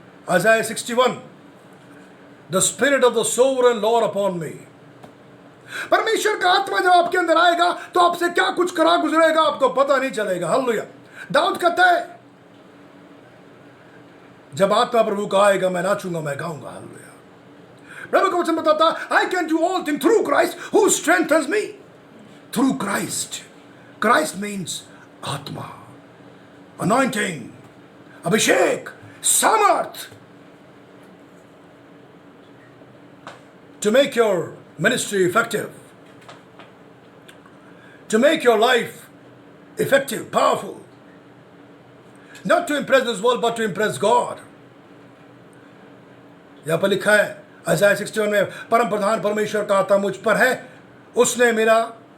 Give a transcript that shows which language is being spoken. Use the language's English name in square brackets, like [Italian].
[English] Isaiah 61, the spirit of the sovereign Lord upon me. [Hindi] परमेश्वर का आत्मा जब आपके अंदर आएगा तो आपसे क्या कुछ करा गुजरेगा आपको पता नहीं चलेगा। हालेलुया। दाऊद कहता है, जब आत्मा प्रभु का आएगा मैं नाचूंगा, मैं गाऊंगा। हालेलुया। प्रभु का वचन बताता है, [English] I can do all things through Christ who strengthens me. Through Christ. Christ means आत्मा, anointing, अभिषेक, सामर्थ, to make your ministry effective, to make your life effective, powerful, not to impress this world but to impress God. [Hindi] यहां पर लिखा है Isaiah 61 में, परम प्रधान परमेश्वर का आत्मा मुझ पर है, उसने मेरा